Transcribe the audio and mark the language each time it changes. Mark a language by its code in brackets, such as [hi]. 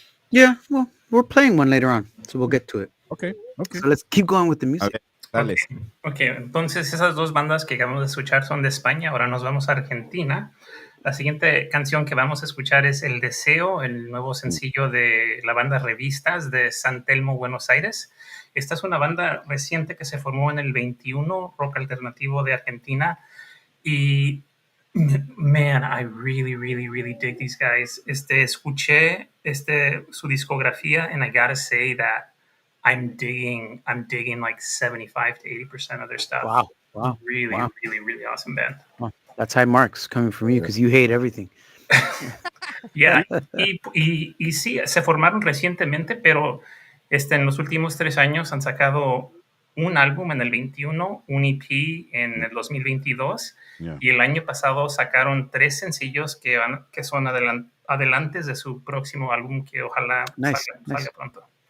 [en] Yeah, well, we're playing one later on, so we'll get to it. Okay. So let's keep going with the music. [es] Ok, entonces esas dos bandas que acabamos de escuchar son de España. Ahora nos vamos a Argentina. La siguiente canción que vamos a escuchar es El Deseo, el nuevo sencillo de la banda Revistas de San Telmo, Buenos Aires. Esta es una banda reciente que se formó en el 21, rock alternativo de Argentina. [en] Y, man, I really dig these guys. [es] Escuché su discografía [en] and I gotta say that I'm digging like 75 to 80% of their stuff. Wow. Really awesome band. Wow. That's high marks coming from you because you hate everything. [es] Yeah, y sí, se formaron recientemente, pero en los últimos 3 años han sacado un álbum en el 21, un EP en el 2022, y el año pasado sacaron 3 sencillos que son adelantes de su próximo álbum que ojalá salga pronto.